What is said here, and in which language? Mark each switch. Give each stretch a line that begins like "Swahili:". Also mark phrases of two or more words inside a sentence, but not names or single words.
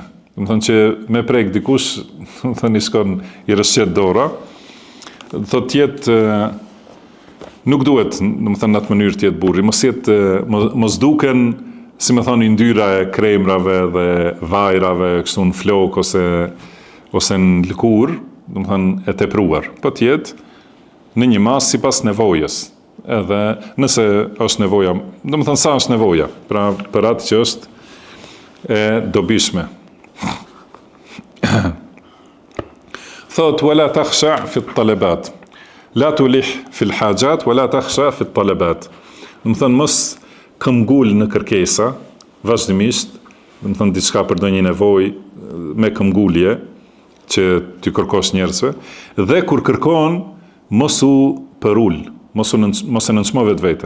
Albanian: Do të thënë që me prek dikush, do të thënë i shkon i rrëshqet dora, do thotë tjetë nuk duhet, do të thënë në atë mënyrë tjetë burri, mos duken, si më thonë, ndyra e kremrave dhe vajrave, kështu në flok ose në lëkur, do të thënë e tepruar. Po tjetë në një mas sipas nevojës. Edhe nëse është nevoja, do të thënë sa është nevoja, pra për atë që është e dobishme. Thot,
Arabic: ولا تخشى في الطلبات. لا تلح في الحاجات ولا تخشى في الطلبات.
Albanian: Do të thënë mos këmbgul në kërkesa, vazhdimisht, do të thënë diçka për ndonjë nevojë me këmbgulje që ti kërkosh njerëzve, dhe kur kërkon mos u përul, mos e nënçmo vetveten.